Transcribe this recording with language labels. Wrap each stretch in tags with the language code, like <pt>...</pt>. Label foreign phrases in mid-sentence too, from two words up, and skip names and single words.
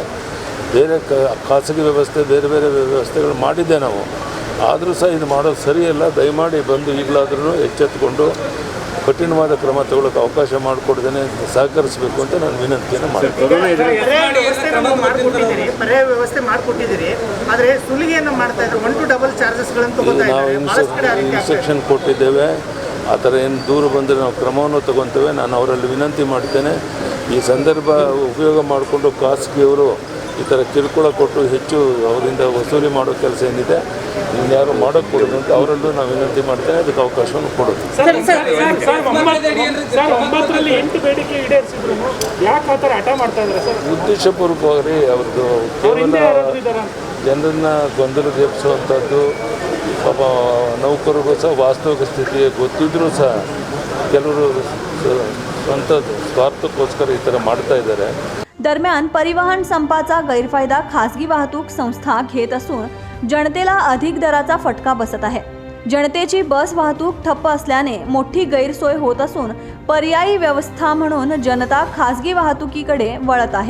<kn>ಬೇರೆ ಖಾಸಗಿ ವ್ಯವಸ್ಥೆ ಬೇರೆ ಬೇರೆ ವ್ಯವಸ್ಥೆಗಳು ಮಾಡಿದ್ದೆ ನಾವು, ಆದರೂ ಸಹ ಇದು ಮಾಡೋದು ಸರಿಯಲ್ಲ. ದಯಮಾಡಿ ಬಂದು ಈಗಲಾದ್ರೂ ಎಚ್ಚೆತ್ತುಕೊಂಡು ಕಠಿಣವಾದ ಕ್ರಮ ತಗೊಳ್ಳೋಕೆ ಅವಕಾಶ ಮಾಡಿಕೊಡ್ದೇನೆ ಸಹಕರಿಸಬೇಕು ಅಂತ ನಾನು ವಿನಂತಿಯನ್ನು ಮಾಡ್ತೀನಿ. ಪರ್ಯಾಯ ವ್ಯವಸ್ಥೆ ಮಾಡಿಕೊಟ್ಟಿದ್ದೀರಿ, ಆದರೆ ಸುಲಿಗೆಯನ್ನು ಮಾಡ್ತಾ ಇದ್ದಾರೆ.</kn> <en>1 to double</en> <kn>ಚಾರ್ಜಸ್ಗಳನ್ನು ತಗೋತಾ ಇದ್ದಾರೆ. ನಾವು ಇನ್ಸ್ಟ್ರಕ್ಷನ್ ಕೊಟ್ಟಿದ್ದೇವೆ. ಆ ಥರ ಏನು ದೂರ ಬಂದರೆ ನಾವು ಕ್ರಮವನ್ನು ತಗೊತೇವೆ. ನಾನು ಅವರಲ್ಲಿ ವಿನಂತಿ ಮಾಡ್ತೇನೆ, ಈ ಸಂದರ್ಭ ಉಪಯೋಗ ಮಾಡಿಕೊಂಡು ಖಾಸಗಿಯವರು ಈ ಥರ ಕಿರುಕುಳ ಕೊಟ್ಟು ಹೆಚ್ಚು ಅವರಿಂದ ವಸೂಲಿ ಮಾಡೋ ಕೆಲಸ ಏನಿದೆ ಇನ್ಯಾರು ಮಾಡೋಕ್ಕೆ ಕೊಡೋದು ಅಂತ ಅವರಲ್ಲೂ ನಾವು ವಿನಂತಿ ಮಾಡ್ತೇವೆ, ಅದಕ್ಕೆ ಅವಕಾಶವನ್ನು ಕೊಡೋದು. ಒಂಬತ್ತರಲ್ಲಿ 8 ಬೇಡಿಕೆ ಈಡೇರಿಸಿದ್ರು, ಯಾಕೆ ಆ ಥರ ಹಠ ಮಾಡ್ತಾ ಇದ್ದಾರೆ ಸರ್? ಉದ್ದೇಶಪೂರ್ವಕವಾಗಿ ಅವ್ರದ್ದು ಕೇವಲ ಜನರನ್ನು ಗೊಂದಲಕ್ಕೆ ಎಬ್ಬಿಸುವಂಥದ್ದು. ಪಾಪ ನೌಕರರಿಗೂ ಸಹ ವಾಸ್ತವಿಕ ಸ್ಥಿತಿ ಗೊತ್ತಿದ್ರೂ ಸಹ ಕೆಲವರು ಸ್ವಂತ स्वार्थಕ್ಕೋಸ್ಕರ ಈ ಥರ ಮಾಡ್ತಾ ಇದ್ದಾರೆ.</kn> <mr>दरम्यान परिवहन संपाचा गैरफायदा खासगी वाहतूक संस्था घेत असून जनतेला अधिक दराचा फटका बसत आहे. जनतेची बस वाहतूक ठप्प असल्याने मोठी गैरसोय होत असून पर्यायी व्यवस्था म्हणून जनता खासगी वाहतुकीकडे वळत आहे.</mr>